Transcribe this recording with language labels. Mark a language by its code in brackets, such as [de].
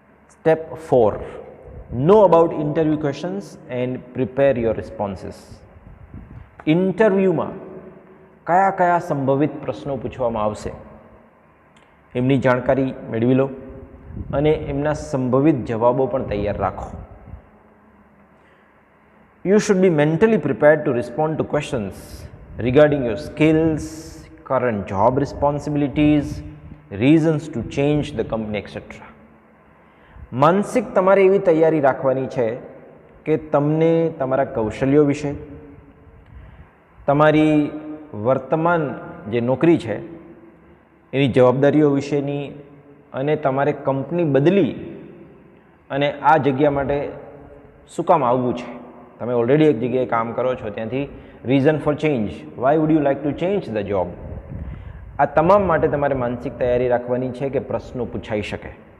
[en] Step 4, know about interview questions and prepare your responses. ઇન્ટરવ્યૂમાં [gu] કયા કયા સંભવિત પ્રશ્નો પૂછવામાં આવશે એમની જાણકારી મેળવી લો અને એમના સંભવિત જવાબો પણ તૈયાર રાખો. [en] You should be mentally prepared to respond to questions regarding your skills, current job responsibilities, reasons to change the company, etc. [gu] માનસિક તમારે એવી તૈયારી રાખવાની છે કે તમને તમારા કૌશલ્યો વિશે, તમારી વર્તમાન જે નોકરી છે એની જવાબદારીઓ વિશેની અને તમારે કંપની બદલી અને આ જગ્યા માટે શું કામ આવવું છે, તમે ઓલરેડી એક જગ્યાએ કામ કરો છો ત્યાંથી [en] reason for change, why would you like to change the job, [gu] આ તમામ માટે તમારે માનસિક તૈયારી રાખવાની છે કે પ્રશ્નો પૂછાઈ શકે.